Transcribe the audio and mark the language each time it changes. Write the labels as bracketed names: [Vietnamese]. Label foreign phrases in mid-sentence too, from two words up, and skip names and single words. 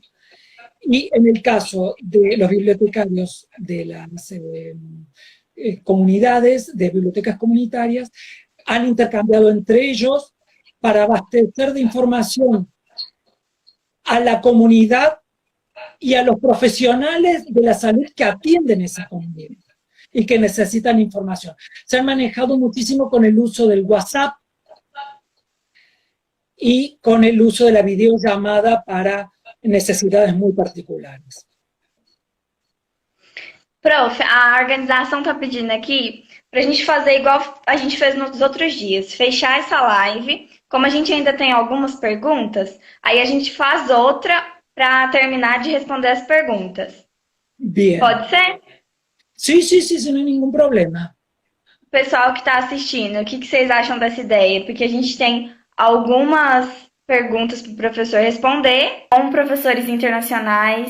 [Spanish] Y en el caso de los bibliotecarios de las comunidades, de bibliotecas comunitarias, han intercambiado entre ellos para abastecer de información a la comunidad y a los profesionales de la salud que atienden esa comunidad y que necesitan información. Se han manejado muchísimo con el uso del WhatsApp y con el uso de la videollamada para necesidades muy particulares. [Portuguese] Prof, a organização está pedindo aqui para a gente fazer igual a gente fez nos outros dias, fechar essa live. Como a gente ainda tem algumas perguntas, aí a gente faz outra para terminar de responder as perguntas. [Spanish] Bien. [Portuguese] Pode ser? [Spanish] Sí, sí, sí, sin ningún problema. [Portuguese] Pessoal que está assistindo, o que vocês acham dessa ideia? Porque a gente tem algumas perguntas para o professor responder, com professores internacionais.